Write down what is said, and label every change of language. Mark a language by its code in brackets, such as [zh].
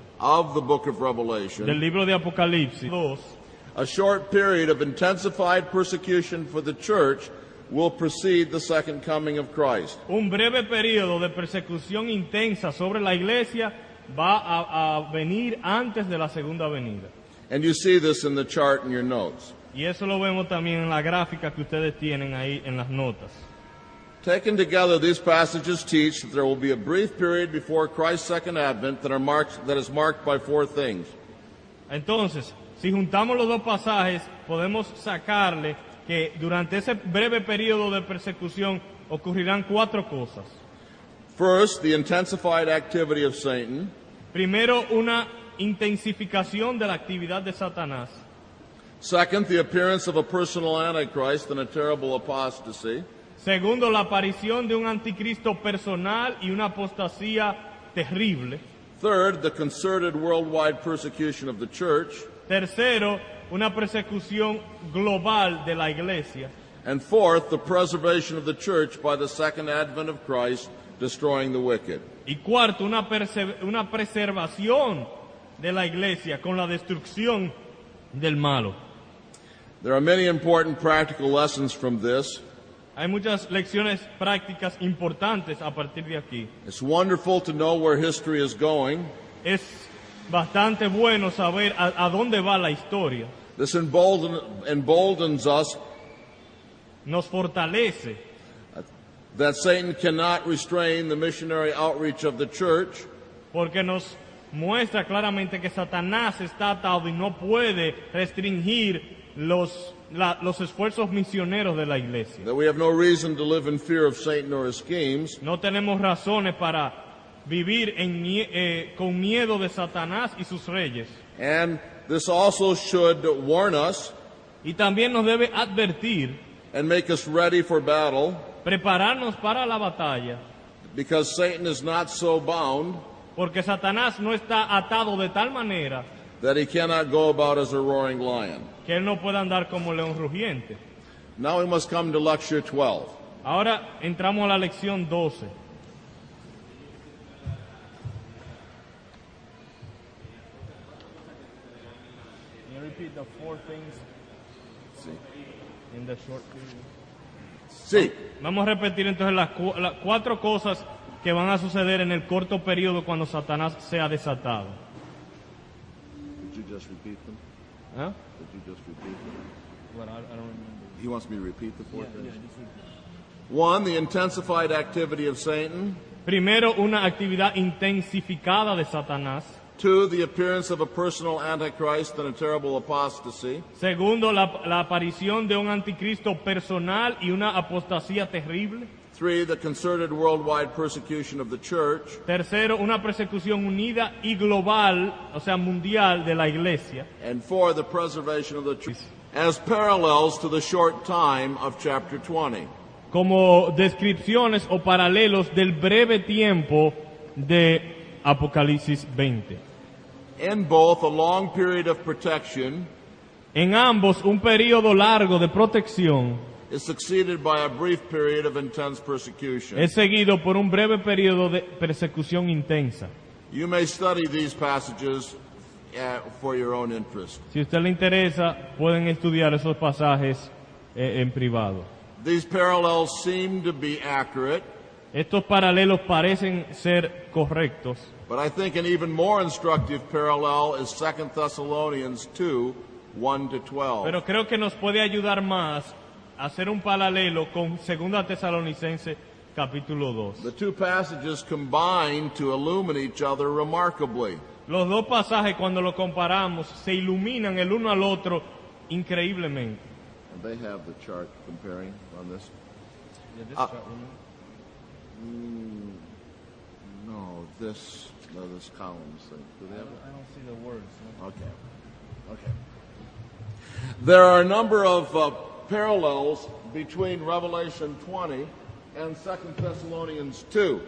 [en] of the book of Revelation, [es] del libro de Apocalipsis 2. [en] A short period of intensified persecution for the church will precede the second coming of Christ. [es] Un breve periodo de persecución intensa sobre la iglesia va a venir antes de la segunda venida. [en] And you see this in the chart in your notes. [es] Y eso lo vemos también en la gráfica que ustedes tienen ahí en las notas. [en] Taken together, these passages teach that there will be a brief period before Christ's second advent that is marked by four things. [es] Entonces, si juntamos los dos pasajes, podemos sacarle que durante ese breve periodo de persecución ocurrirán cuatro cosas. [en] First, the intensified activity of Satan. [es] Primero, una intensificación de la actividad de Satanás. [en] Second, the appearance of a personal antichrist and a terrible apostasy. [es] Segundo, la aparición de un anticristo personal y una apostasía terrible. [en] Third, the concerted worldwide persecution of the church. [es] Tercero, una persecución global de la iglesia. [en] And fourth, the preservation of the church by the second advent of Christ, destroying the wicked. [es] Y cuarto, una preservación de la iglesia con la destrucción del malo. [en] There are many important practical lessons from this. [es] Hay muchas lecciones prácticas importantes a partir de aquí. [en] It's wonderful to know where history is going. [es] Es bastante bueno saber a dónde va la historia. [en] This emboldens us. [es] Nos fortalece. [en] That Satan cannot restrain the missionary outreach of the church. [es] Porque nos muestra claramente que Satanás está atado y no puede restringir los los esfuerzos misioneros de la iglesia. [en] That we have no reason to live in fear of Satan or his schemes. [es] No tenemos razones para vivir con miedo de Satanás y sus reyes. [en] And this also should warn us [es] Y también nos debe advertir, [en] and make us ready for battle, [es] prepararnos para la batalla, [en] because Satan is not so bound [es] porque Satanás no está atado de tal manera [en] that he cannot go about as a roaring lion. [es] que él no pueda andar como león rugiente. [en] Now we must come to lecture 12. [es] Ahora entramos a la lección 12. [en] Can you repeat the 4 things in the short period? [es] Sí. Vamos a repetir entonces las 4 cosas que van a suceder en el corto periodo cuando Satanás sea desatado. [en] Did you just repeat them? ¿Ah? Did you just repeat them? Well, I don't remember. He wants me to repeat the 4 things. 1, the intensified activity of Satan. [es] Primero, una actividad intensificada de Satanás. [en] 2, the appearance of a personal antichrist and a terrible apostasy. [es] Segundo, la aparición de un anticristo personal y una apostasía terrible. [en] 3, the concerted worldwide persecution of the church. [es] Tercero, una persecución unida y global, o sea, mundial de la iglesia. [en] And 4, the preservation of the church, as parallels to the short time of chapter 20. [es] Como descripciones o paralelos del breve tiempo de Apocalipsis 20. [en] In both, a long period of protection [es] En ambos, un periodo largo de protección [en] is succeeded by a brief period of intense persecution. [es] es seguido por un breve periodo de persecución intensa. [en] You may study these passages for your own interest. [es] Si a usted le interesa, pueden estudiar esos pasajes en privado. [en] These parallels seem to be accurate, [es] Estos paralelos parecen ser correctos, [en] but I think an even more instructive parallel is 2 Thessalonians 2, 1 to 12. [es] pero creo que nos puede ayudar más a hacer un paralelo con 2 Tesalonicenses capítulo 2. [en] The two passages combine to illumine each other remarkably. [es] Los dos pasajes, cuando los comparamos, se iluminan el uno al otro increíblemente. [en] And they have the chart comparing on this. No, this columns thing. Do they have it? I don't see the words. Okay. There are a number of parallels between Revelation 20 and 2 Thessalonians 2.